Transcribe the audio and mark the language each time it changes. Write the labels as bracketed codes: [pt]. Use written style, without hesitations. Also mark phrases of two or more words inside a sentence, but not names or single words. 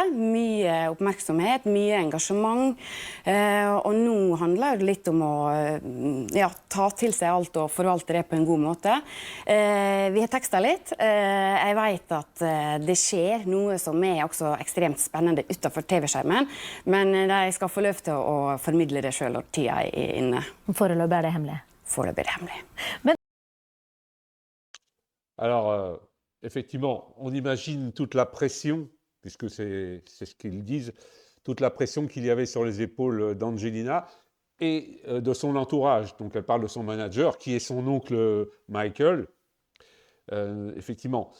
[no] Mye oppmerksomhet, mye engasjement. Og nå handler det litt om å ta til seg alt og forvalte det på en god måte. Vi har tekstet litt. Jeg vet at det skjer noe som er også ekstremt spennende utenfor TV-skjermen, men de skal få lov til å formidle det selv når tida er inne. Foreløpig er det hemmelig? Foreløpig er det hemmelig. Men... [fr] Alors, effectivement, on imagine toute la pression, puisque c'est ce qu'ils disent, toute la pression qu'il y avait sur les épaules d'Angelina et de son entourage. Donc elle parle de son manager, qui est son oncle Michael, effectivement.